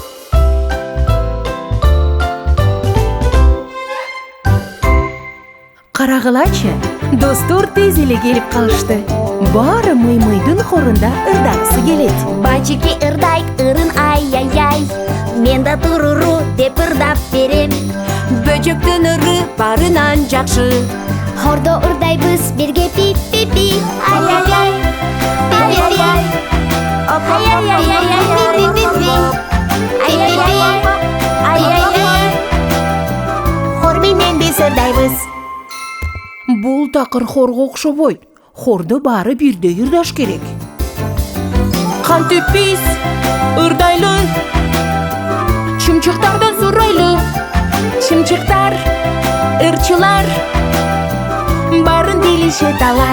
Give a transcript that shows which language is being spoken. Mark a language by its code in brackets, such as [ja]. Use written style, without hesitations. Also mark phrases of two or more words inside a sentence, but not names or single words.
[ky] Карагылачы, достор тез эле келип калышты. Баары мый-мыйдын хорунда ырдагысы келет. Бачики ырдайт ырын ай-ай-ай. Мен да туруру деп ырдап берем. Бөжөктүн ыры барынан жакшы. Хордо ырдайбыз бирге пип пип пи. Ай-яй-яй. Пип-пип-пи. Пип-пип-пи. Ай-яй-яй. Ай-яй-яй. Хор менен биз ырдайбыз. Бул такыр хорго окшобойт. Хордо баары бирдей ырдаш керек. Кантип биз ырдайлы, чымчыктардан сурайлы. Чымчыктар, ырчылар, барын билишет алар.